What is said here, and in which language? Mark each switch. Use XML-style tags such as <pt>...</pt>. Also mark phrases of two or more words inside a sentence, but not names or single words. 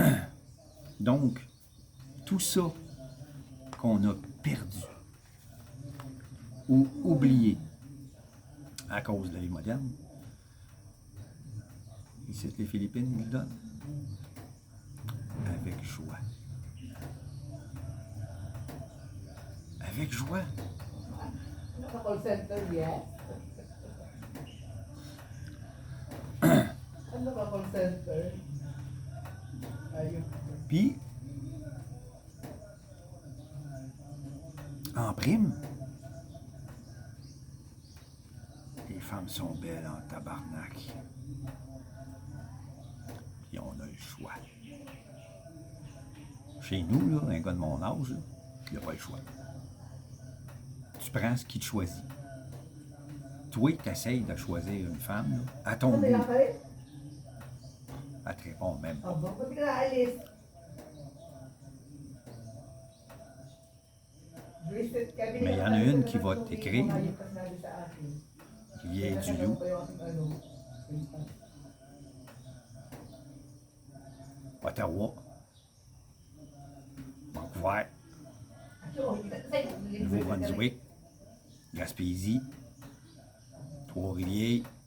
<fr>Donc, tout ça qu'on a perdu ou oublié à cause de la vie moderne, ici, les Philippines nous le donnent avec joie. Avec joie.</fr> <en>Call center, yes.</en> <tl>Ano ka</tl> <en>call center?</en> <tl>Ayun.</tl> <fr>Puis, en prime, les femmes sont belles en tabarnak. Puis on a le choix. Chez nous, là, un gars de mon âge, il n'a pas le choix. Tu prends ce qui te choisit. Toi, tu essayes de choisir une femme là, à ton goût. Elle te répond même pas.</fr> <tl>Ba't ka naalis?</tl> <fr>Mais il y en a une qui va t'écrire, Rivière du Loup, Ottawa, Vancouver, Nouveau-Brunswick, Gaspésie, Trois-Rivières.</fr>